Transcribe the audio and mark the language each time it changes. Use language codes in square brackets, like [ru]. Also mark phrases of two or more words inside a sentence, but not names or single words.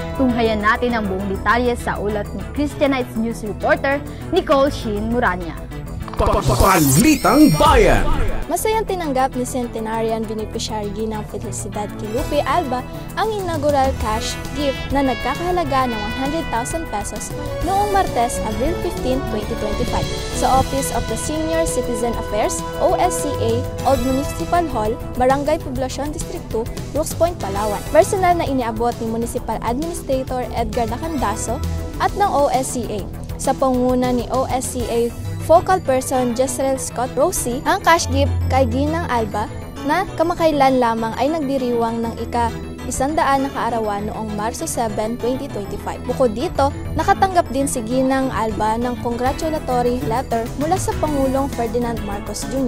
[tl] Tunghayan natin ang buong detalye sa ulat ni Christianites [en] News reporter [tl] Nicole Sheen Muranya. Balitang Bayan. Masayang tinanggap ni [en] Centenarian Beneficiary [tl] ng Felicidad Kilupe Alba ang [en] inaugural cash gift [tl] na nagkakahalaga ng 100,000 pesos noong Martes, Abril 15, 2025 sa Office of the Senior Citizen Affairs, OSCA, Old Municipal Hall, Barangay Poblacion District 2, Brooks Point, Palawan. Personal na iniabot ni [en] Municipal Administrator [tl] Edgar Lacandaso at ng OSCA sa pangunguna ni [en] OSCA Focal Person [tl] Jezreel Scott Rosie ang [en] cash gift [tl] kay Ginang Alba na kamakailan lamang ay nagdiriwang ng ika-100 na kaarawan noong Marso 7, 2025. Bukod dito, nakatanggap din si Ginang Alba ng [en] congratulatory letter [tl] mula sa Pangulong Ferdinand Marcos Jr.